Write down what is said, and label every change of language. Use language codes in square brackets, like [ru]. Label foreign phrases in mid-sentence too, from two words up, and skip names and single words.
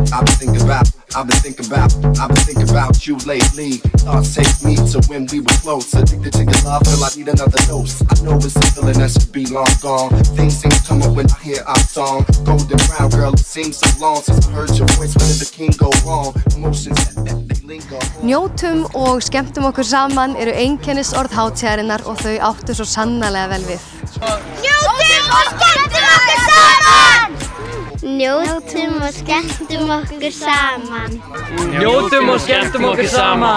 [en] I've been thinking about you lately. Thoughts take me to when we were close. Addicted to your love till I need another dose. I know it's a feeling that should be long gone. Things seem to come up when I hear our song. Golden brown girl, it seems so long since I heard your voice. When did the king go wrong? Emotions that they linger. [is] Njótum og skemmtum okkur saman eru einkennisorð hátíðarinnar og þau áttu svo sannarlega vel við. Njótum og skemmtum okkur saman! Njótum og skemmtum okkur saman. Njótum og skemmtum okkur saman.